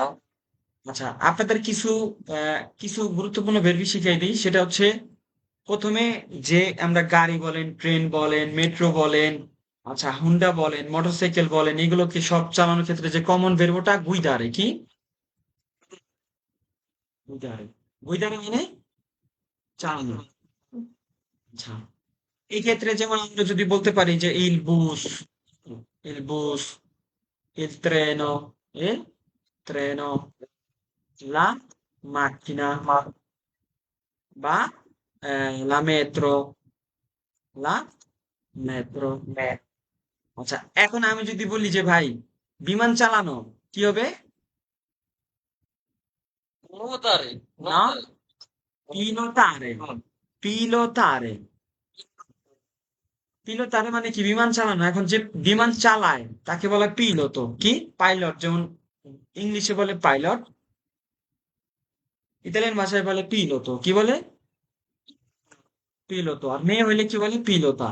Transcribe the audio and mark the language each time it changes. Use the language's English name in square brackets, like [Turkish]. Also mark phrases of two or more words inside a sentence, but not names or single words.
[Bangla] আচ্ছা, আপনাদের কিছু গুরুত্বপূর্ণ ভেরবি শিখাই দিই, সেটা হচ্ছে প্রথমে যে আমরা গাড়ি বলেন, ট্রেন বলেন, মেট্রো বলেন, আচ্ছা হুন্ডা বলেন, মোটরসাইকেল বলেন, এগুলোকে সব চালানোর ক্ষেত্রে যে কমন ভেরবোটা গুইদারে, কি? গুইদারে। গুইদারে মানে চালানো। আচ্ছা, এই ক্ষেত্রে যেমন আমরা যদি বলতে পারি যে [Italian] il bus, il treno, la macchina, Ma [Bangla] বা [Italian] la la metro। me. [Bangla] আচ্ছা, এখন আমি যদি বলি যে ভাই বিমান চালানো, কি হবে? [Italian] Nuotare. [Bangla] না, [Italian] Nuotare. pilotare। pilotare। [Bangla] পিলোতারে মানে কি? বিমান চালানো। এখন যে বিমান চালায় তাকে বলা পিলোতো, কি? পাইলট। যেমন ইংলিশে বলে পাইলট, ইতালিয়ান ভাষায় বলে পিলোতো। কি বলে? পিলোতো। আর মেয়ে হইলে কি বলে? পিলোতা।